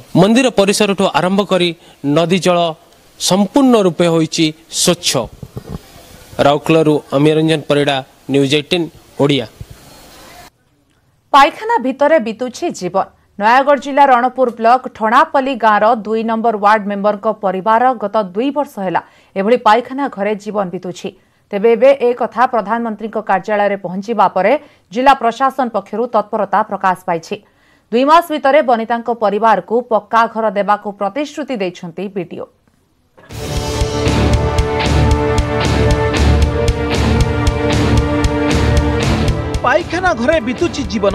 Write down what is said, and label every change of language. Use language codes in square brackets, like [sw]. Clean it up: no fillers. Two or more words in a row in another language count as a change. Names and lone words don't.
[or] ମନ୍ଦିର ପରିସର ଠୁ ଆରମ୍ଭ କରି ନଦୀ ଜଳ ସମ୍ପୂର୍ଣ୍ଣ ରୂପେ ହେଉଛି ସ୍ୱଚ୍ଛ। ରାଉରକେଲାରୁ ଅମୀରଞ୍ଜନ ପରିଡା, ନ୍ୟୁଜ 18 ଓଡ଼ିଆ। ପାଇଖାନା ଭିତରେ ବିତୁଛି ଜୀବନ। ନୟାଗଡ଼ ଜିଲ୍ଲା ରଣପୁର ବ୍ଲକ ଠଣାପଲ୍ଲୀ ଗାଁର 2 ନମ୍ବର ୱାର୍ଡ ମେମ୍ବର କୁ ପରିବାର ଗତ 2 ବର୍ଷ ହେଲା ଏଭଳି ପାଇଖାନା ଘରେ ଜୀବନ ବିତୁଛି। ତେବେ ଏବେ ଏ କଥା ପ୍ରଧାନମନ୍ତ୍ରୀ କାର୍ଯ୍ୟାଳୟ ରେ ପହଞ୍ଚିବା ପରେ ଜିଲ୍ଲା ପ୍ରଶାସନ ପକ୍ଷରୁ ତତ୍ପରତା ପ୍ରକାଶ ପାଇଛି। 2 ମାସ ଭିତରେ ବଣିତାଙ୍କ ପରିବାର କୁ ପକ୍କା ଘର ଦେବାକୁ ପ୍ରତିଶ୍ରୁତି ଦେଉଛନ୍ତି ବିଡିଓ। ପାଇଖାନା ଘରେ ବିତୁଛି ଜୀବନ।